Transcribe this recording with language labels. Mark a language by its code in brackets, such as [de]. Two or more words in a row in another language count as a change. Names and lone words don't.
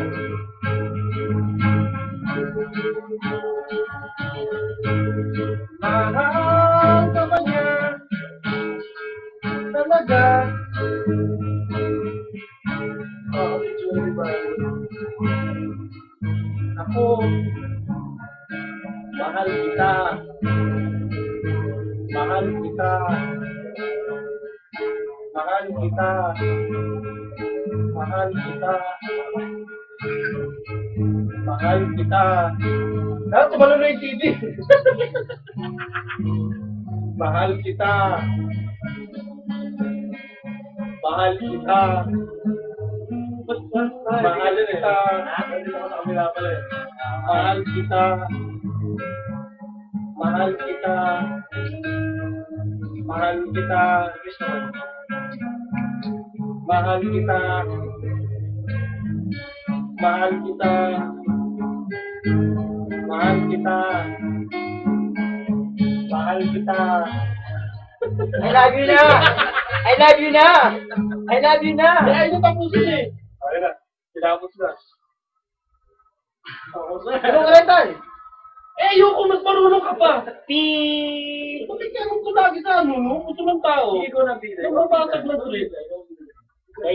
[tl] Mahal ka ba niya talaga? Oh, Ako, mahal kita. Mahal kita. Mahal kita. Mahal kita. Mahal kita. Dapat tumalo na yung CD. Mahal kita. Mahal kita. Mahal kita. Mahal kita. Mahal kita. Mahal kita. Mahal kita. Mahal kita. Mahal kita. Mahal kita. [en] I love you na! I love you na! I love you na! [tl] Ay, ito tapusin eh. Ayun na. Tinapos na. Tapos na. Ano ka rin tayo? Eh, ayoko, mas marunong ka pa. Pi! Bakit ganun ko lagi sa ano, no? Gusto ng tao. Hindi ko na bilay. Yung mabasag na tuloy. Play.